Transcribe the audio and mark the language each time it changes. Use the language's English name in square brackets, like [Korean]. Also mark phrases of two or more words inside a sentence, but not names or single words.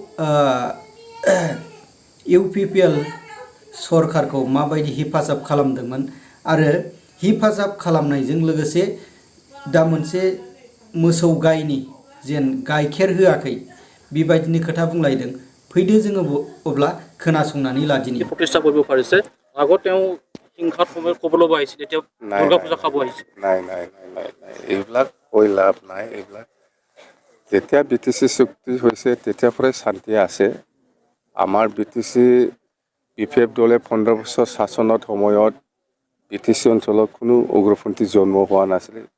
[Bodo] UPPL सरकारखौ माबायदि हेफाजाब खालामदोंमोन आरो हेफाजाब खालामनायजों लोगोसे दा मोनसे मोसौ गायनि जेन गाइखेर होआखै बेबायदिनो खोथा बुंलायदों फैदो जोङो अब्ला खोनासंनानै लादिनि [Assamese] प्रतिष्ठा কৰিব পাৰিছে আগত তেওঁ হিংসাত সময় কবলৈ আহিছিল এতিয়া দুৰ্গা পূজা খাব আহিছে নাই এইবিলাক কৈ লাভ নাই এইবিলাক যেতিয়া BTC চুক্তি হৈছে তেতিয়াৰ পৰাই শান্তি আছে আমাৰ BTC বিফেপ দলে 15 বছৰ শাসনত সময়ত BTC অঞ্চলত কোনো উগ্ৰপন্থী জন্ম হোৱা নাছিল